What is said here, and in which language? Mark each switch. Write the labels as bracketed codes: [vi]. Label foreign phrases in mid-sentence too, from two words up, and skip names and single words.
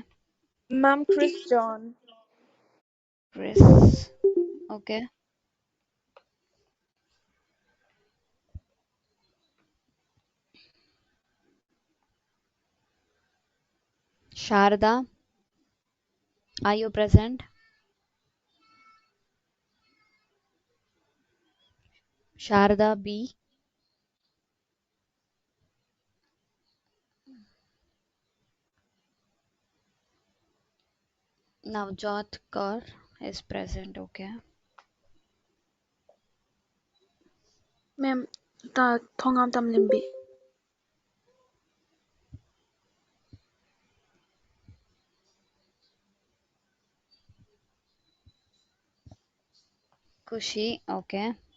[en] Ma'am Chris John. Chris. Okay. Sharda. Are you present? Sharda B. Navjot Kaur is present. Okay. Ma'am Thongam Tamlimbi. Kushi. Okay.